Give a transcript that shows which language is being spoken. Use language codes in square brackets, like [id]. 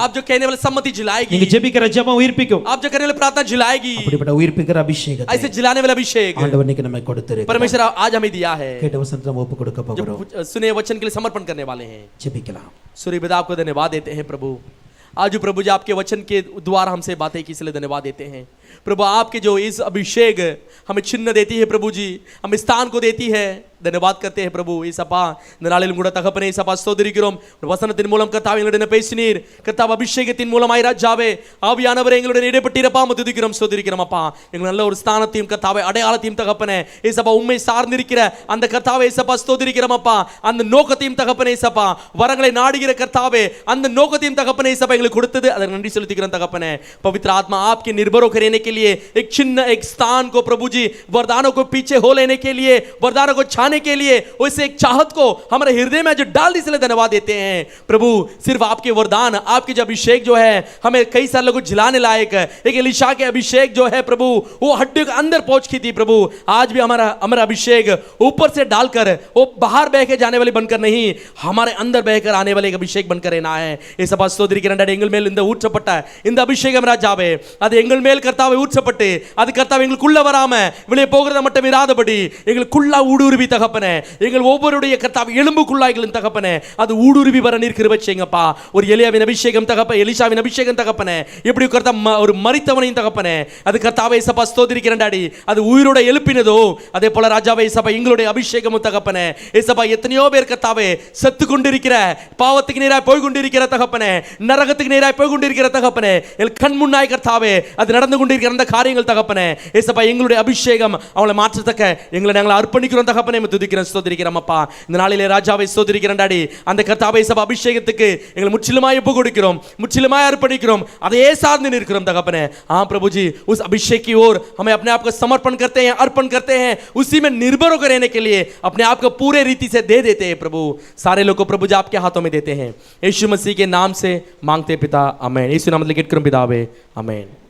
[hi] आप जो कहने वाले सम्मति जिलाएगी। [ta] நீங்க ஜெபிக்கிற ஜெபம் உயிர்ப்பிக்கும். [hi] आप जो करने वाले प्रार्थना जिलाएगी। [ta] அப்படிப்பட்ட உயிர்ப்பிக்கிற அபிஷேகத்தை [hi] ऐसे जिलाने वाला अभिषेक [ta] ஆண்டவர் இன்னைக்கு நமக்கு கொடுத்திருக்கிறார். [hi] परमेश्वर आज हमें दिया है। [ta] கேட்ட வசனத்தை நம்ம ஒப்பு கொடுக்க போகிறோம். [hi] जो सुने वचन के लिए समर्पण करने वाले हैं। [ta] ஜெபிக்கலாம். [hi] सूर्य पिता आपको धन्यवाद देते हैं प्रभु। आज प्रभु जी आपके वचन के द्वारा हमसे बातें की, इसलिए धन्यवाद देते हैं प्रभु। आपके जो इस अभिषेक हमें चिन्ह देती है प्रभु जी, हमें स्थान को देती है, धन्यवाद करते हैं प्रभु. [ta] ஏசப்பா இந்த நாளிலும் கூட தகப்பனே ஏசப்பா ஸ்தோத்திரிக்கிறோம். வசனத்தின் மூலம் கர்த்தாவே எங்களுடன் பேசினீர். கர்த்தாவே அபிஷேகத்தின் மூலமாய் ராஜாவே ஆவியானவரே எங்களுடன் இடைப்பட்டிருப்பா துதிக்கிறோம் ஸ்தோத்திரிக்கிறோம் அப்பா. எங்களுக்கு நல்ல ஒரு ஸ்தானத்தையும் கர்த்தாவே அடையாளத்தையும் தகப்பனே ஏசப்பா உம்மை சார்ந்திருக்கிற அந்த கர்த்தாவே ஏசப்பா ஸ்தோத்திரிக்கிறோம் அப்பா. அந்த நோக்கத்தையும் தகப்பனே ஏசப்பா வரங்களை நாடுகிற கர்த்தாவே அந்த நோக்கத்தையும் தகப்பனே ஏசப்பா எங்களுக்கு கொடுத்தது, அதற்கு நன்றி செலுத்துகிறோம் தகப்பனே. [hi] पवित्र आत्मा आपके निर्भर होकर रहने के लिए एक चिन्ह एक स्थान को प्रभु जी वरदानों को पीछे हो लेने के लिए वरदानों को छाने के लिए वैसे एक चाहत को हमारे हृदय में जो डाल दी, इसलिए धन्यवाद देते हैं प्रभु. सिर्फ आपके वरदान आपके जो अभिषेक जो है हमें कई सारे लोगों को जिलाने लायक है. एक एलिशा के अभिषेक जो है प्रभु वो हड्डियों के अंदर पहुंच की थी प्रभु. आज भी हमारा अभिषेक ऊपर से डालकर वो बाहर बह के जाने वाली बनकर नहीं, हमारे अंदर बहकर आने वाले एक अभिषेक बनकर रहना है. ये सब [ta] ஸ்தோத்திரிக்கிறேன். எங்கள் மேல் இந்த ஊற்றப்பட்ட இந்த அபிஷேகம் ராஜாவே அது எங்கள் மேல் கர்த்தாவே ஊற்றப்பட்டு அது கர்த்தாவே எங்களுக்குள்ள வராம வெளியே போகிறத மட்டும் இராதபடி எங்களுக்குள்ள ஊடுருவி தகப்பனே எங்கள் ஒவ்வொருடைய கர்த்தாவே எலும்புக்குள்ளாய்களின் தகப்பனே அது ஊடுருவி வர நீர் கிருபை செய்யுங்கப்பா. ஒரு எலியாவின் அபிஷேகம் தகப்பனே எலிசாவின் அபிஷேகம் தகப்பனே எப்படி கர்த்தா ஒரு மரித்தவனையும் தகப்பனே அது கர்த்தாவே சபா ஸ்தோத்திரிக்கிறேன் டாடி அது உயிரோட எழுப்பினதோ அதே போல ராஜாவே சபா எங்களுடைய அபிஷேகமும் தகப்பனே ஏசப்பா எத்தனையோ பேர் கர்த்தாவே செத்து கொண்டிருக்கிற பாவத்துக்கு நேராய் போய் கொண்டிருக்கிற தகப்பனே நரகத்துக்கு நேராய் போய் கொண்டிருக்கிற தகப்பனே என் கண் முன்னாய் கர்த்தாவே அது நடந்து கொண்டிருக்கிற அந்த காரியங்கள் தகப்பனே ஏசப்பா எங்களுடைய அபிஷேகம் அவளை மாற்றத்தக்க எங்களை நாங்கள் அர்ப்பணிக்கிறோம் தகப்பனே துதிக்கிறோம் ஸ்தோத்திரிக்கிறோம் அப்பா. இந்த நாளிலே ராஜாவை ஸ்தோத்திரிக்கிறேன் டாடி அந்த கர்த்தாவே சபா அபிஷேகத்துக்கு எங்களை முற்றிலுமாய் ஒப்பு கொடுக்கிறோம் முற்றிலுமாய் अर्पणिக்கிறோம் அதையே சார்ந்து நிற்கிறோம் தகப்பனே. [hi] हाँ प्रभु जी उस अभिषेक की ओर हमें अपने आप को समर्पण करते हैं अर्पण करते हैं उसी में निर्भर होकर रहने के लिए अपने आप को पूरे रीति से दे देते हैं प्रभु. सारे लोग को प्रभु जी आपके हाथों में देते हैं यीशु मसीह के नाम से मांगते पिता आमेन. यीशु नाम में [ta] केट्कुरोम पितावे [hi] आमेन.